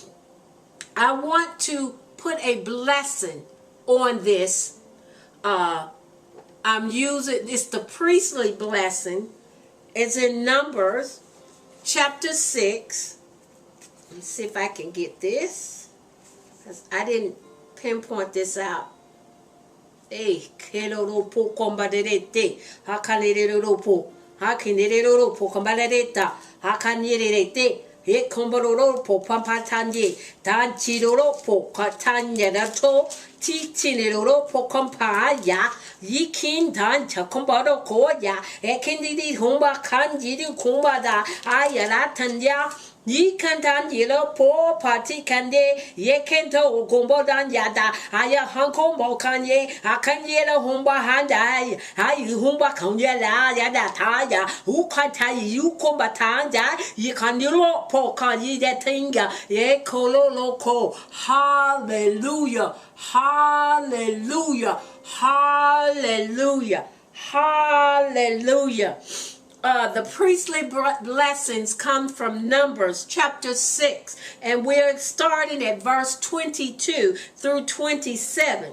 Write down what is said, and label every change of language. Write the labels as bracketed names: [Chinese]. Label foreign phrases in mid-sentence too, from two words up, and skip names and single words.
[English] I want to put a blessing on this. I'm using, it's the priestly blessing. It's in Numbers chapter 6. Let's see if I can get this, because I didn't pinpoint this out. Hey, keloropo kombaderete, hakaniroropo, hakiniroropo kombadereta, hakanirete, he kombororopo pampatanye, danchiroropo katanyerato, titiniroropo kompaya, yikin dancha kombaro koya, ekindiri humba kanjiri kumbada, ayaratanya. Yi kantan yelo po party kande ye kento gombo dan yada aya hanko mo kanye akanye la humba handai ai humba kanye la yada taya u kanta yu komba tanja yi kanilo po kanye de tinga ye kololo ko. Hallelujah, hallelujah, hallelujah, hallelujah. The priestly blessings come from Numbers chapter 6, and we're starting at verse 22 through 27.